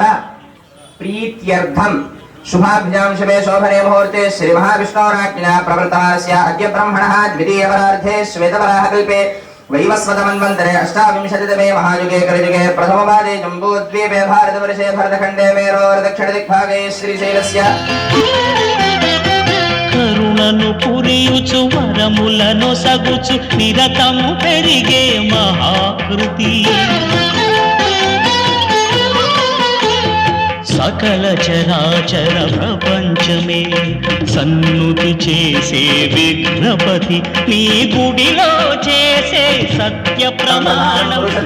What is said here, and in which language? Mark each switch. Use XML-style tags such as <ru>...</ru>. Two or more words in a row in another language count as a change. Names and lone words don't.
<sa>प्रीत्यर्थम शुभाभ्यां शुभे शोभने मुहूर्ते श्री महाविष्णोराज्ञा प्रवृत्तमानस्य अद्य ब्रह्मणः द्वितीयवरार्धे श्वेतवराहकल्पे वैवस्वतमन्वन्तरे अष्टाविंशतितमे महायुगे कलियुगे प्रथमपादे जम्बूद्वीपे भारतवर्षे भरतखण्डे मेरोर्दक्षिणदिग्भागे श्रीशैलस्य</sa> <te>కరుణను పురియుచు వరములను సగుచు నిరతము పెరిగే మహాకృతి సకల చరాచర ప్రపంచమే సన్నుతి చేసే విఘ్నపతి నీ గుడిలో చేసే సత్య ప్రమాణం</te>